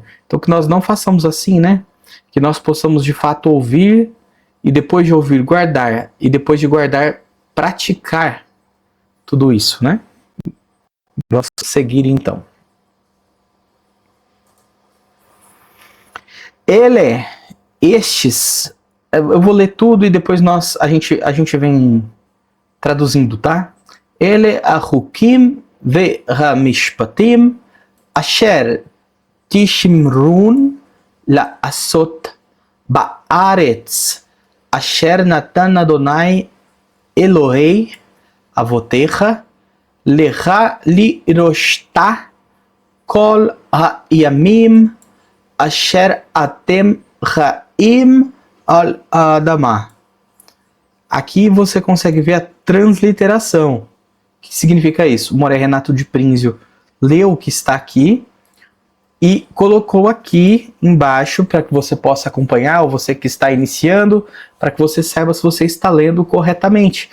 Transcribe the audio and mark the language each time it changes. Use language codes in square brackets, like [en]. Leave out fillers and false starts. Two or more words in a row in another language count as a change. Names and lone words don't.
[pt] Então que nós não façamos assim, né? Que nós possamos de fato ouvir e depois de ouvir guardar, e depois de guardar praticar tudo isso, né? Vamos seguir então. Eu vou ler tudo e depois a gente vem traduzindo, tá? [he] אלה החקים והמשפטים אשר תשמרון לעשות בארץ אשר נתן אדני אלהי אבתיך לך לרשתה כל הימים אשר אתם חיים על האדמה. [pt] Aqui você consegue ver a transliteração. O que significa isso? O Moré Renato de Prínzio leu o que está aqui e colocou aqui embaixo para que você possa acompanhar, ou você que está iniciando, para que você saiba se você está lendo corretamente.